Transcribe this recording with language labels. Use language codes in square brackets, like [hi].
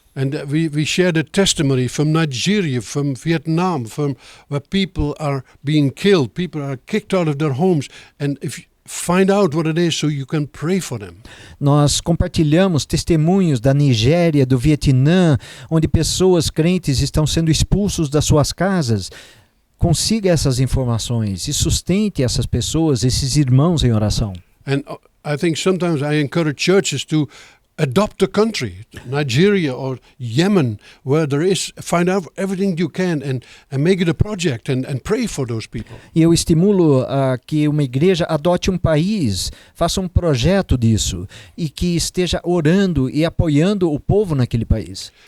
[en] And we share the testimony from Nigeria, from Vietnam, from where people are being killed, people are kicked out of their homes, and if find out what it is so you can pray for them. [pt] Nós compartilhamos testemunhos da Nigéria, do Vietnã, onde pessoas crentes estão sendo expulsos das suas casas. Consiga essas informações e sustente essas pessoas, esses irmãos em oração. [en] And I think sometimes I encourage churches to adopt a country, Nigeria or Yemen, where there is, find out everything you can and make it a project and pray for those people. [pt] E eu estimulo que uma igreja adote um país, faça um projeto disso e que esteja orando e apoiando o povo naquele país.